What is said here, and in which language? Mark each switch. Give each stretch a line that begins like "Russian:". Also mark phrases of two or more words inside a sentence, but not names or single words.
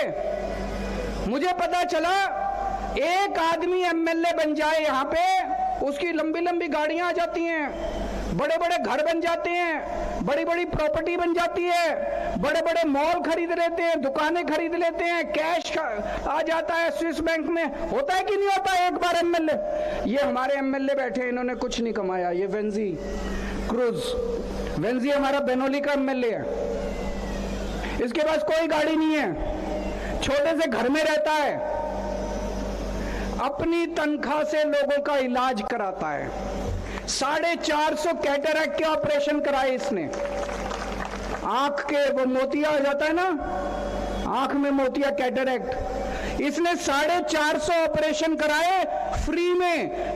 Hindi: मुझे पता चला एक आदमी एमएलए बन जाए यहां पे, उसकी लंबी लंबी गाड़ियां आ जाती हैं, बड़े बड़े घर बन जाते हैं, बड़ी बड़ी प्रॉपर्टी बन जाती है, बड़े बड़े मॉल खरीद लेते हैं, दुकानें खरीद लेते हैं, कैश आ जाता है स्विस बैंक में। होता है कि नहीं होता है एक बार एमएलए? ये हमारे एमएलए बैठे हैं, इन्होंने कुछ नहीं कमाया। ये वेंजी क्रूज, वेंजी हमारा बेनोली का एमएलए है, इसके पास कोई गाड़ी नहीं है, छोटे से घर में रहता है, अपनी तनख्वाह से लोगों का इलाज कराता है। 450 कैटरैक्ट के ऑपरेशन कराए इसने। आंख के वो मोतिया आ जाता है ना, आंख में मोतिया, कैटरैक्ट, इसने 450 ऑपरेशन कराए फ्री में।